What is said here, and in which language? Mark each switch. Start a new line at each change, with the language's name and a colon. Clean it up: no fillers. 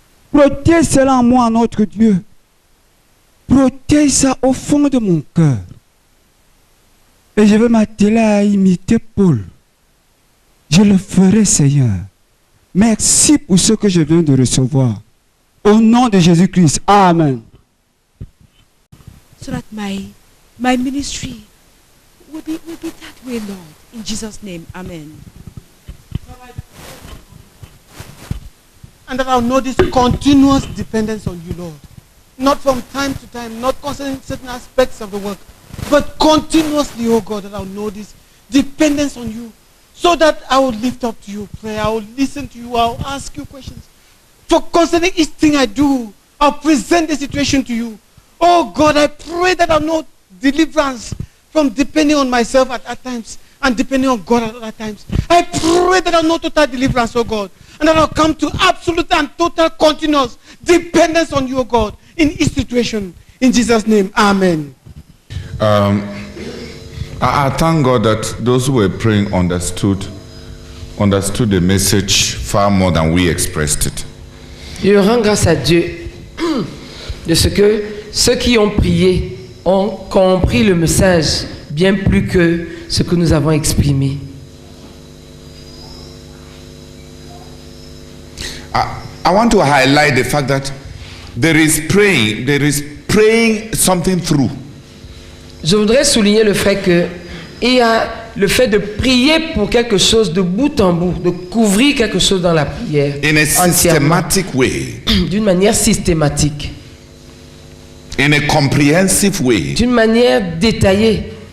French: Protège cela en moi, notre Dieu. Protège ça au fond de mon cœur. Et je vais m'atteler à imiter Paul. Je le ferai, Seigneur. Merci pour ce que je viens de recevoir. Au nom de Jésus-Christ. Amen.
English: So that my ministry will be that way, Lord. In Jesus' name, amen. And that I'll know this continuous dependence on you, Lord. Not from time to time, not concerning certain aspects of the work, but continuously, oh God, that I'll know this dependence on you. So that I will lift up to you prayer, I will listen to you, I will ask you questions. For concerning each thing I do, I'll present the situation to you. Oh God, I pray that I'll know deliverance from depending on myself at times and depending on God at other times. I pray that I'll know total deliverance, oh God, and that I'll come to absolute and total continuous dependence on you, oh God, in each situation. In Jesus' name, amen. I thank God that those who were praying understood the message far more than we expressed it.
French: Je rends grâce à Dieu de ce que ceux qui ont prié ont compris le message bien plus que ce que nous avons exprimé.
English: I want to highlight the fact that there is praying something through.
French: Je voudrais souligner le fait que il y a le fait de prier pour quelque chose de bout en bout, de couvrir quelque chose dans la prière.
English: In a systematic way.
French: D'une manière systématique.
English: In a comprehensive way.
French: D'une manière détaillée.